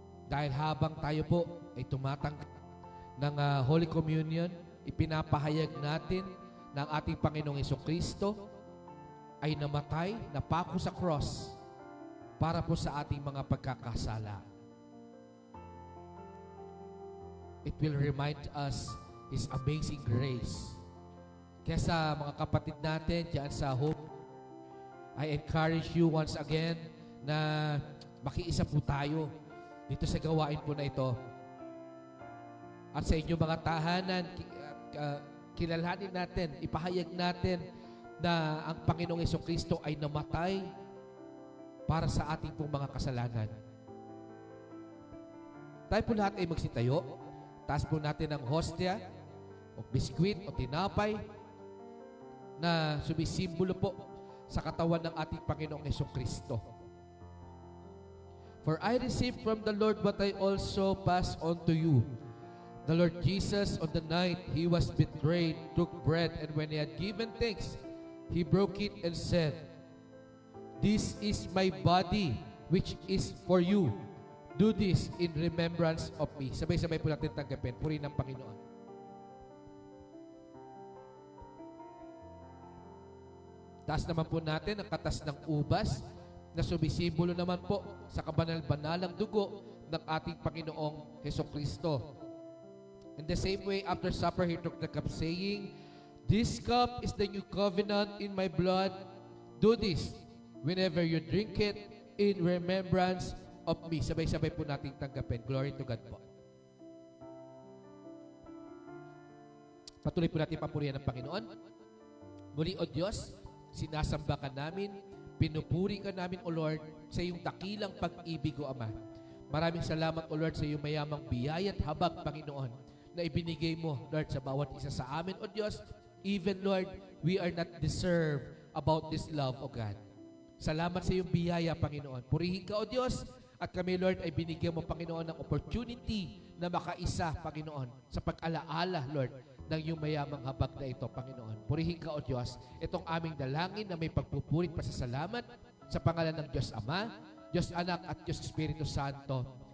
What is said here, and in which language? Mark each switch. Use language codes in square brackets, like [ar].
[tl] Dahil habang tayo po ay tumatanggap ng Holy Communion, ipinapahayag natin ng ating Panginoong Hesukristo ay namatay, napako sa cross para po sa ating mga pagkakasala. [en] It will remind us His amazing grace. [tl] Kaya sa mga kapatid natin diyan sa Hope, [en] I encourage you once again [tl] na makiisa po tayo dito sa gawain po na ito. At sa inyong mga tahanan, kilalanin natin, ipahayag natin na ang Panginoong Hesukristo ay namatay para sa ating pong mga kasalanan. Tayo po lahat ay magsitayo. Taas po natin ang hostia o biskwit o tinapay na sumisimbolo po sa katawan ng ating Panginoong Hesukristo. [en] For I received from the Lord what I also pass on to you. The Lord Jesus, on the night He was betrayed, took bread, and when He had given thanks, He broke it and said, "This is my body, which is for you. Do this in remembrance of me." [tl] Sabay-sabay po natin tanggapin. Purihin ng Panginoon. Taas naman po natin ang katas ng ubas na sumisimbolo naman po sa kabanal-banalang dugo ng ating Panginoong Hesukristo. [en] In the same way, after supper, He took the cup, saying, "This cup is the new covenant in my blood. Do this whenever you drink it in remembrance of me." [tl] Sabay-sabay po nating tanggapin. [en] Glory to God [tl] po. Patuloy po natin papurihan ng Panginoon. Muli, O Diyos, sinasamba ka namin, pinupuri ka namin, O Lord, sa iyong dakilang pag-ibig, O Ama. Maraming salamat, O Lord, sa iyong mayamang biyaya at habag, Panginoon, na ibinigay mo, Lord, sa bawat isa sa amin, O Diyos. [en] Even, Lord, we are not deserved about this love, O God. [tl] Salamat sa iyong biyaya, Panginoon. Purihin ka, O Diyos, at kami, Lord, ay binigyan mo, Panginoon, ng opportunity na makaisa, Panginoon, sa pag-alaala, Lord, ng iyong mayamang habag na ito, Panginoon. Purihin ka, O Diyos, itong aming dalangin na may pagpupurit pa sa salamat sa pangalan ng Diyos Ama, Diyos Anak, at Diyos Espiritu Santo.